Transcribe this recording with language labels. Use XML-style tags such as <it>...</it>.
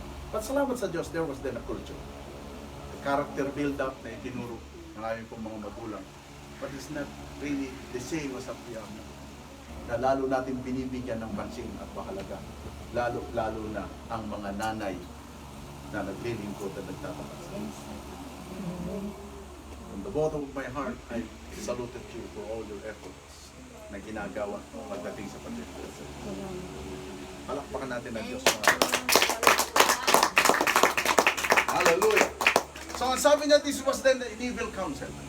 <tl>But salamat sa Diyos,</tl> <en>there was then a culture. The character build-up</en> <tl>na itinuro ng aming pong mga magulang.</tl> <en>But it's not really the same as up young.</en> <tl>Na lalo natin binibigyan ng pansin at pakalaga. Lalo na ang mga nanay na naglilingkod at nagtatapat.</tl> <en>From the bottom of my heart, I saluted you for all your efforts</en> <tl>na ginagawa pagdating sa pagdating. Palakpakan natin ang Diyos.</tl> <en>Hallelujah! So</en> <tl>ang sabi niya,</tl> <en>this was then the evil counsel.</en>